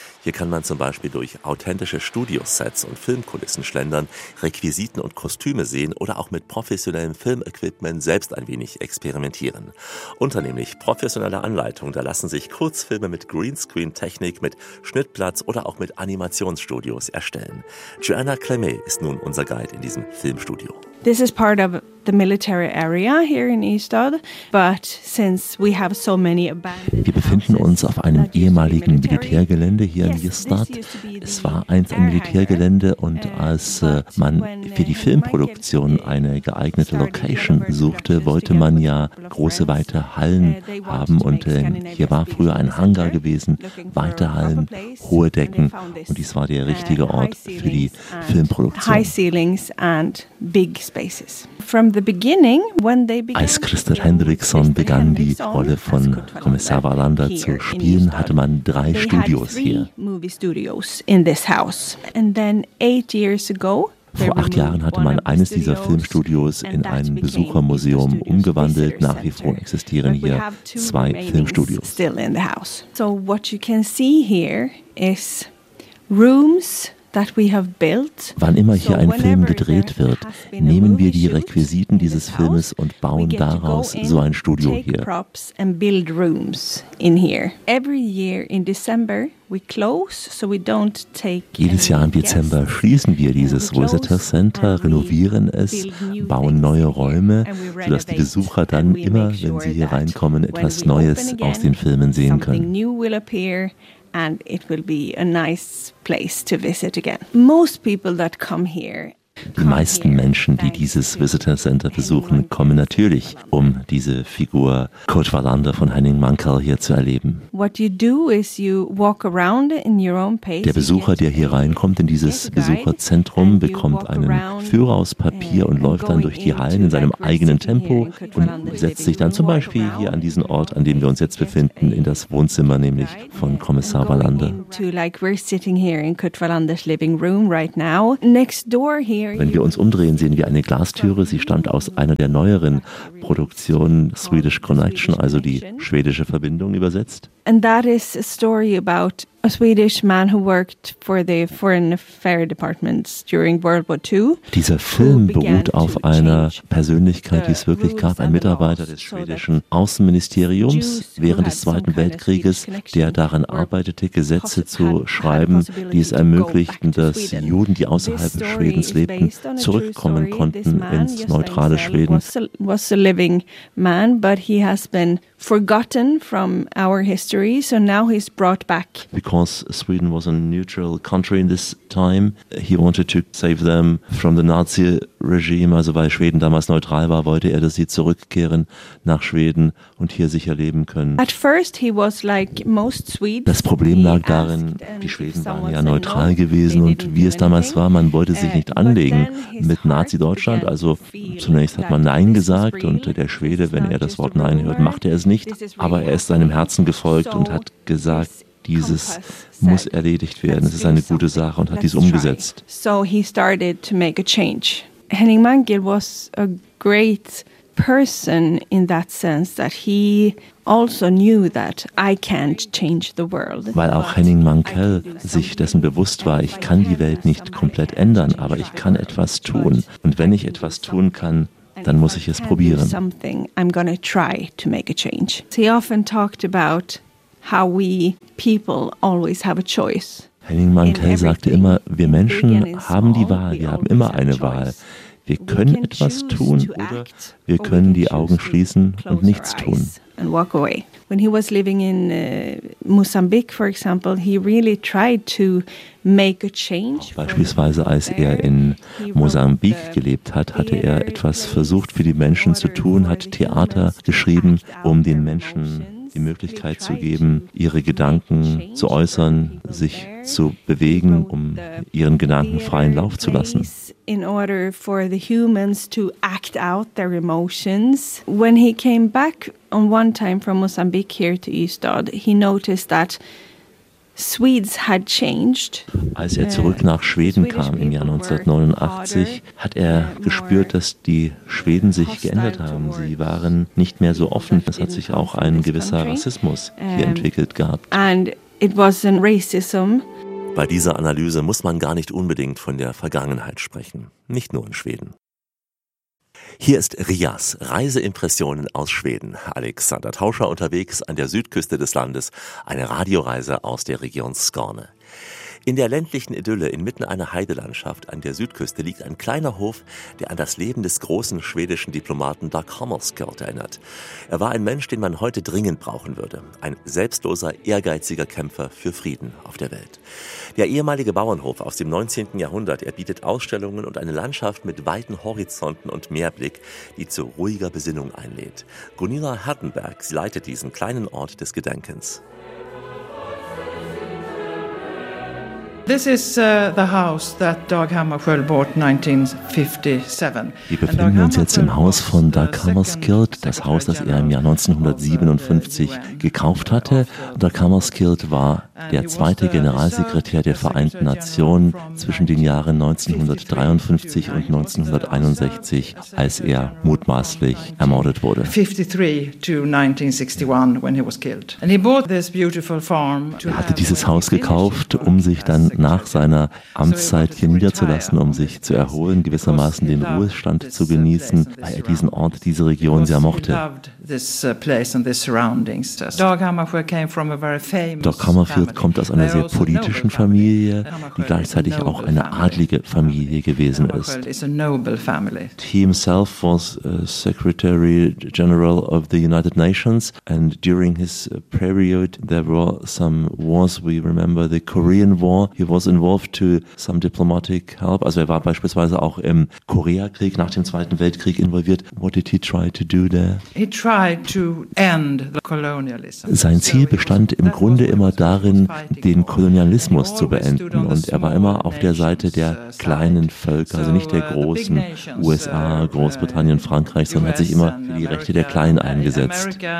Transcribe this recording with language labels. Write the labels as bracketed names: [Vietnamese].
[German] Hier kann man zum Beispiel durch authentische Studiosets und Filmkulissen schlendern, Requisiten und Kostüme sehen oder auch mit professionellem Filmequipment selbst ein wenig experimentieren. Unter nämlich professioneller Anleitung, da lassen sich Kurzfilme mit Greenscreen-Technik, mit Schnittplatz oder auch mit Animationsstudios erstellen. Joanna Clemet ist nun unser Guide in diesem Filmstudio. [English] This is part of the military area here in Ystad, but since we have so many abandoned. [German] Wir befinden uns auf einem ehemaligen Militärgelände hier in Ystad. Es war einst ein Militärgelände und als man für die Filmproduktion eine geeignete Location suchte, wollte man ja große weite Hallen haben und hier war früher ein Hangar gewesen, weite Hallen, hohe Decken und dies war der richtige Ort für die Filmproduktion. [English] High ceilings and big spaces. From the beginning, when they began, [German] als Christer Henriksson begann, die Rolle von Kommissar Wallander zu spielen, hatte man 3 Studios hier. Vor 8 Jahren hatte man eines dieser Filmstudios in ein Besuchermuseum umgewandelt. Nach wie vor existieren hier 2 Filmstudios. [English] So what you can see here is rooms, that we have built. [German] Wann immer hier ein Film gedreht wird, nehmen wir die Requisiten dieses Filmes und bauen daraus so ein Studio hier. [English] Props and build rooms in here. Every year in December we close, so we don't take. [German] Jedes Jahr im Dezember schließen wir dieses Rosetta Center, renovieren es, bauen neue Räume, sodass die Besucher dann immer, wenn sie hier reinkommen, etwas Neues aus den Filmen sehen können. [English] And it will be a nice place to visit again. Most people that come here. [German] Die meisten Menschen, die dieses Visitor Center besuchen, kommen natürlich, um diese Figur Kurt Wallander von Henning Mankell hier zu erleben. Der Besucher, der hier reinkommt in dieses Besucherzentrum, bekommt einen Führer aus Papier und läuft dann durch die Hallen in seinem eigenen Tempo und setzt sich dann zum Beispiel hier an diesen Ort, an dem wir uns jetzt befinden, in das Wohnzimmer, nämlich von Kommissar Wallander. Wir sitzen hier in Kurt Wallanders Wohnraum [English] right now. Next door here. [German] Wenn wir uns umdrehen, sehen wir eine Glastüre. Sie stammt aus einer der neueren Produktionen Swedish Connection, also die schwedische Verbindung übersetzt. [English] And that is a story about a Swedish man who worked for the Foreign Affairs Department during World War II. [German] Dieser Film beruht auf einer Persönlichkeit, die es wirklich gab, ein Mitarbeiter des schwedischen Außenministeriums während des Zweiten Weltkrieges, der daran arbeitete, Gesetze zu schreiben, die es ermöglichten, dass Juden, die außerhalb Schwedens lebten, zurückkommen konnten ins neutrale Schweden. [English] Was a living man, but he has been forgotten from our history, so now he's brought back. Because Sweden was a neutral country in this time, he wanted to save them from the Nazi regime, [German] also weil Schweden damals neutral war, wollte er, dass sie zurückkehren nach Schweden und hier sicher leben können. [English] At first he was like most Swedes. [German] Das Problem lag darin, die Schweden waren ja neutral gewesen und wie es damals war, man wollte sich nicht anlegen mit Nazi-Deutschland, also zunächst hat man Nein gesagt und der Schwede, wenn er das Wort Nein hört, machte er es nicht, aber er ist seinem Herzen gefolgt und hat gesagt, dieses muss erledigt werden, es ist eine gute Sache und hat dies umgesetzt. [English] So he started to make a change. Henning Mankell was a great person in that sense that he also knew that I can't change the world. [German] Weil auch Henning Mankell sich dessen bewusst war, ich kann die Welt nicht komplett ändern, aber ich kann etwas tun. Und wenn ich etwas tun kann, dann muss ich es probieren. [English] Something I'm gonna try to make a change. He often talked about how we people always have a choice. [German] Henning Mankell sagte immer, wir Menschen haben die Wahl, wir haben immer eine Wahl. Wir können etwas tun oder wir können die Augen schließen und nichts tun. [English] And walk away. When he was living in Mozambique, for example, he really tried to make a change. [German] Beispielsweise, als er in Mosambik gelebt hat, hatte er etwas versucht, für die Menschen zu tun, hat Theater geschrieben, um den Menschen die Möglichkeit zu geben, ihre Gedanken zu äußern, sich zu bewegen, um ihren Gedanken freien Lauf zu lassen. [English] In order for the humans to act out their emotions. When he came back on one time from Mozambique here to Ystad, he noticed that Swedes had changed. [German] Als er zurück nach Schweden kam im Jahr 1989, hat er gespürt, dass die Schweden sich geändert haben. Sie waren nicht mehr so offen. Es hat sich auch ein gewisser Rassismus hier entwickelt gehabt. [English] And it was a racism. [German] Bei dieser Analyse muss man gar nicht unbedingt von der Vergangenheit sprechen. Nicht nur in Schweden. Hier ist Rias, Reiseimpressionen aus Schweden. Alexander Tauscher unterwegs an der Südküste des Landes, eine Radioreise aus der Region Skåne. In der ländlichen Idylle inmitten einer Heidelandschaft an der Südküste liegt ein kleiner Hof, der an das Leben des großen schwedischen Diplomaten Dag Hammarskjöld erinnert. Er war ein Mensch, den man heute dringend brauchen würde. Ein selbstloser, ehrgeiziger Kämpfer für Frieden auf der Welt. Der ehemalige Bauernhof aus dem 19. Jahrhundert erbietet Ausstellungen und eine Landschaft mit weiten Horizonten und Meerblick, die zu ruhiger Besinnung einlädt. Gunilla Hertenberg, sie leitet diesen kleinen Ort des Gedenkens. [English] This is the house that Dag Hammarskjöld bought 1957. [German] Wir befinden uns jetzt im Haus von Dag Hammarskjöld, das Haus, das er im Jahr 1957 gekauft hatte. Dag Hammarskjöld war der zweite Generalsekretär der Vereinten Nationen zwischen den Jahren 1953 und 1961, als er mutmaßlich ermordet wurde. Er hatte dieses Haus gekauft, um sich dann nach seiner Amtszeit hier niederzulassen, um sich zu erholen, gewissermaßen den Ruhestand zu genießen, weil er diesen Ort, diese Region sehr mochte. Dog Hammarskjöld kommt aus einer sehr politischen Familie, die gleichzeitig auch eine adlige Familie gewesen ist. [English] He himself was Secretary General of the United Nations, and during his period there were some wars. We remember the Korean War. He was involved to some diplomatic help. [German] Also er war beispielsweise auch im Koreakrieg nach dem Zweiten Weltkrieg involviert. [English] What did he try to do there? He tried to end the colonialism. [German] Sein Ziel bestand im Grunde immer darin, den Kolonialismus zu beenden. Und er war immer auf der Seite der kleinen Völker, also nicht der großen USA, Großbritannien, Frankreich, sondern hat sich immer für die Rechte der Kleinen eingesetzt.